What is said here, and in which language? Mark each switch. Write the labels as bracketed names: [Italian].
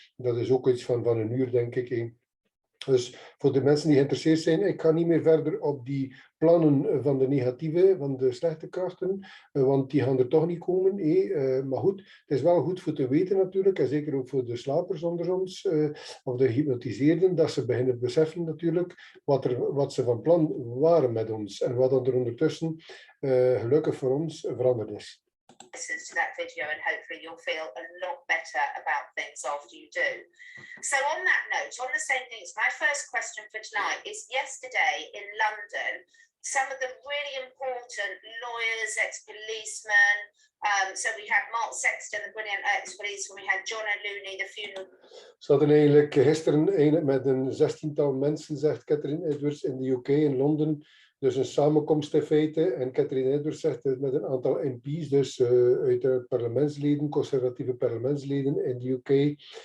[Dutch] Dat is ook iets van een uur, denk ik. Dus voor de mensen die geïnteresseerd zijn, ik ga niet meer verder op die plannen van de negatieve, van de slechte krachten, want die gaan er toch niet komen. Maar goed, het is wel goed voor te weten natuurlijk, en zeker ook voor de slapers onder ons, of de gehypnotiseerden, dat ze beginnen beseffen natuurlijk wat ze van plan waren met ons en wat er ondertussen gelukkig voor ons veranderd is. [English] Listen to that video and hopefully you'll feel a lot better about things after you do. So on that note, on the same things, my first question for tonight is yesterday in London, some of the really important lawyers, ex-policemen. So we had Mark Sexton, the brilliant ex-policeman. We had John O'Looney, the funeral. [Dutch] Ze hadden eigenlijk gisteren met een 16-tal mensen, zegt Catherine Edwards, in de UK, in Londen. Dus een samenkomst in feite. En Catherine Edwards zegt het met een aantal MP's, dus uit de parlementsleden, conservatieve parlementsleden in de UK.